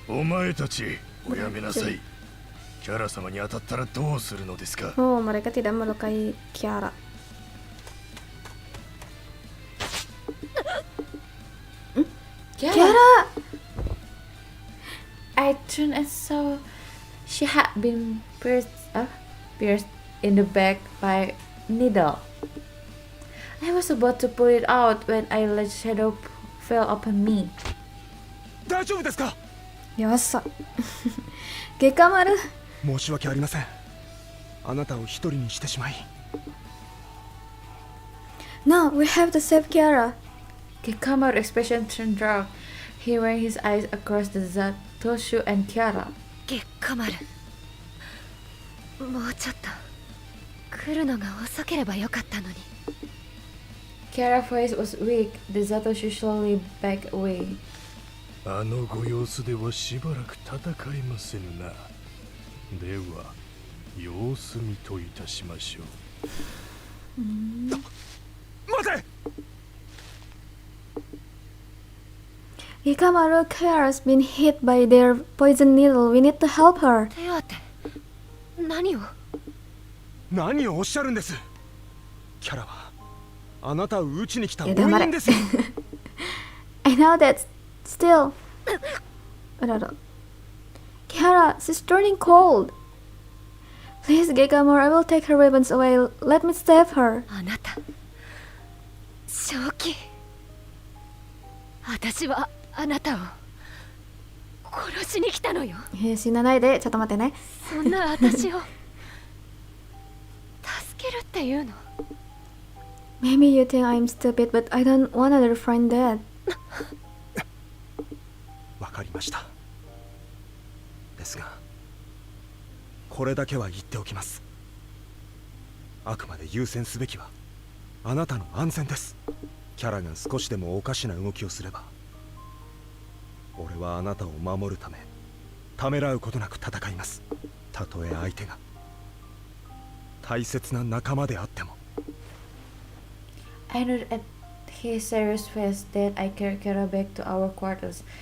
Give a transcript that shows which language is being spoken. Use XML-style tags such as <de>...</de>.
<ja>お前たち、おやめなさい。キャラ様に当たったらどうするのですか。</ja> <id>Oh, mereka tidak melukai Kiara.</id> <en>Kiara! I turned and saw she had been pierced in the back by a needle. I was about to pull it out when a large shadow fell upon me.</en> <ja>大丈夫ですか？よっさ。Gekkamaru. 申し訳ありません。あなたを一人にしてしまい。</ja> <en>No, we have to save Kiara. Gekkamaru's expression turned dark. He ran his eyes across the Zatoshu and Kiara.</en> <ja>ゲッカマル。もうちょっと来るのが遅ければよかったのに。</ja> <en>Kiara's voice was weak. The Zatoshu slowly backed away.</en> <ja>あのご様子ではしばらく戦えませぬな。では、様子見といたしましょう。待て！</ja> <en>Gekkamaru, Kiara's been hit by their poison needle. We need to help her.</en> <ja>手当て？何を？何をおっしゃるんです？キャラはあなたを討ちに来た追い黙れ人ですよ。</ja> <en>I know that. Still. Kiara, she's turning cold. Please, Gekkamaru, I will take her weapons away. Let me save her.</en> <ja>あなた、正気。私はあなたを殺しに来たのよ。死なないで、ちょっと待ってね。そんな私を助けるっていうの？</ja> <en>Maybe you think I'm stupid, but I don't want another friend dead.</en> <ja>わかりました。ですが、これだけは言っておきます。あくまで優先すべきはあなたの安全です。キャラが少しでもおかしな動きをすれば、俺はあなたを守るためためらうことなく戦います。たとえ相手が大切な仲間であっても。</ja> <en>I noted at his serious face that I carried Kiara back to our quarters.</en>